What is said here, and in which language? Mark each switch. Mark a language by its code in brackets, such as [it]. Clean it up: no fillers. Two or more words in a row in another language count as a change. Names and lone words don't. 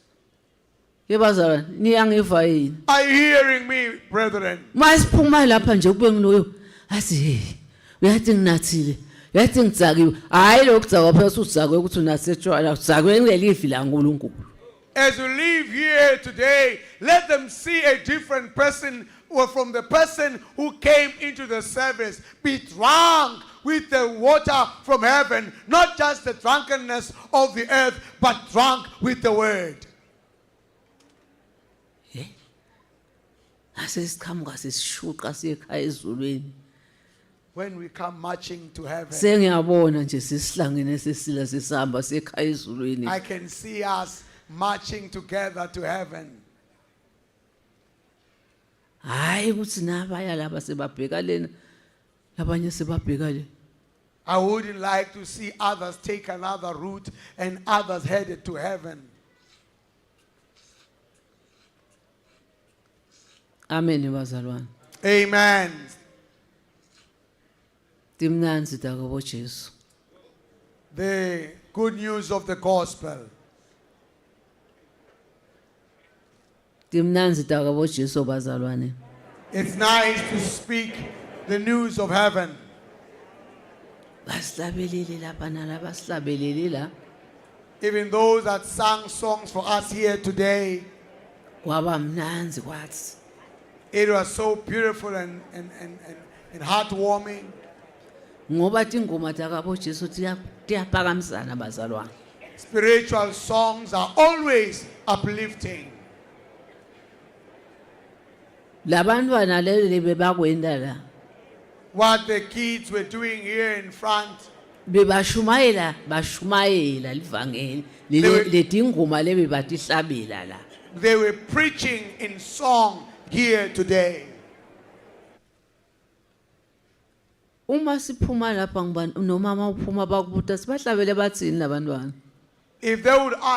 [ss] Yebazalwane niyangiva yini? [en] Are you hearing me, brethren? [ss] Masiphuma lapha nje kube ngiloyo athi hey uyathi nginathile uyathi ngidzakiwe hayi lokudzakwa phela udzakwe ukuthi unasetshwala udzakwe ngelivi la uNkulunkulu. [en] As you leave here today, let them see a different person or from the person who came into the service. Be drunk with the water from heaven, not just the drunkenness of the earth, but drunk with the word. [ss] Asesiqhamuka sisishuqa siyekhaya ezulwini. [en] When we come marching to heaven, [ss] Sengiyabona nje sisihlangene sesila sesihamba siyekhaya ezulwini. [en] I can see us marching together to heaven. [ss] Hayi hayi ukuthi nabaya laba sebabheka lena labanye sebabheka le. [en] I wouldn't like to see others take another route and others headed to heaven. [ss] Amen bazalwane. Amen. Timnanzi takabo Jesu. [en] The good news of the gospel. [ss] Timnanzi takabo Jesu bazalwane. [en] It's nice to speak the news of heaven. [ss] Basihlabelele lapha nalaba sihlabelele la. [en] Even those that sang songs for us here today, [ss] Kwaba mnanzi kwathi. [en] it was so beautiful and heartwarming. [ss] Ngoba tingoma takabo Jesu tiyaphakamisana bazalwane. [en] Spiritual songs are always uplifting. [ss] Labantwana lele bebakwenda la. [en] What the kids were doing here in front, [ss] Bebashumayela livangeli letingoma lebe batihlabela la. [en] they were preaching in song here today. [ss] Uma siphuma lapha ngibani nomama uphuma bakubuta sibahlabele bathini labantwana. [en] If they would ask